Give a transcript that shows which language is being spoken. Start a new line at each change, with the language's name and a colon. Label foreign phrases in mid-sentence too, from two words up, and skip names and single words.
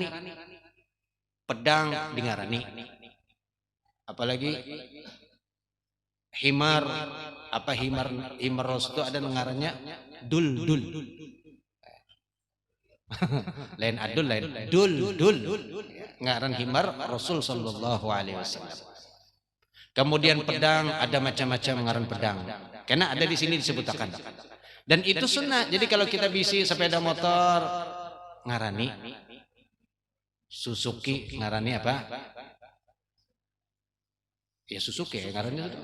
Banjar: Pedang dingarani. Apalagi himar, apa himar ros itu ada ngarannya dul. Lain adul, lain dul ngaran himar Rasul
Arabic: صلى الله عليه وسلم.
Banjar: Kemudian pedang ada macam-macam ngaran pedang, karena ada di sini disebutkan. Dan itu sunnah. Jadi kalau kita bisi sepeda motor ngarani Suzuki, ngarani apa? Ya Suzuki ngarannya itu.